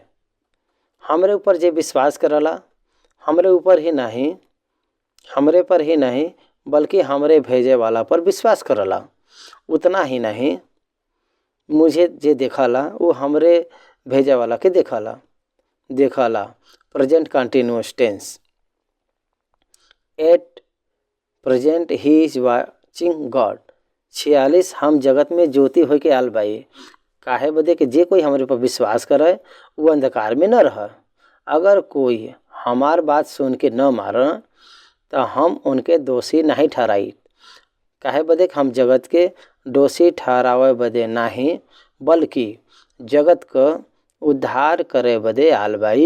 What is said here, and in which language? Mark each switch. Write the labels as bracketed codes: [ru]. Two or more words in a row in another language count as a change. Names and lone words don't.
[bho] हमरे ऊपर जे विश्वास करला हमरे पर ही नहीं बल्कि हमरे भेजे वाला पर विश्वास करला। उतना ही नहीं मुझे जे देखला वो हमरे भेजे वाला के देखला। [en] Present continuous tense. At present he is watching God. [bho] 46 हम जगत में ज्योति होके के आल बाई काहे बदे कि जे कोई हमरे पर विश्वास करे वो अंधकार में न रह। अगर कोई हमार बात सुन के न मार तो हम उनके दोषी नहीं ठहराई। काहे बदे कि हम जगत के दोषी ठहरावे बदे नहीं बल्कि जगत का उद्धार करे बदे आल बाई।